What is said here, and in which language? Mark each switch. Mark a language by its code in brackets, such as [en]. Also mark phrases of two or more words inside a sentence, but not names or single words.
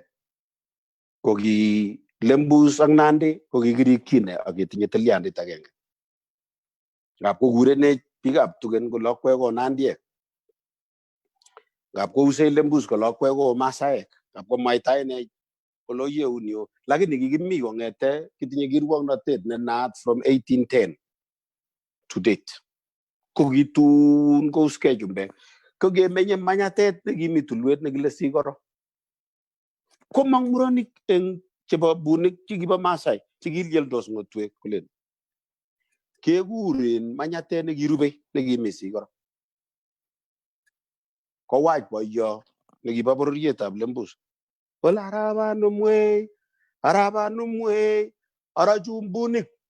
[kln] Ko ki Lembus ak Nandi ko kikirikyine ak ketinye tilyandit agenge. Ngap ko kurene biikab tugen ko lokwe ko Nandiek. Ngap ko use Lembus ko lokwe ko Masaek. Ngap ko maitaine kolo yeunio. Lakini kikimi kong'ete kitinye kirwoknotet ne naat [en] from 1810 to date. [kln] Ko kitun ko uske chumbek. Ko kemenye manyatet nekimi tulwet nekile Sikoro. Ko mang muronik eng chebo bunik chikibo Masai chikilieldos ngotwek kulen. Kekuren manyatet nekirube nekimi Sikoro. Ko wach boyo nekibo bororietab Lembus. Wala arabanumwe, arajumbunik.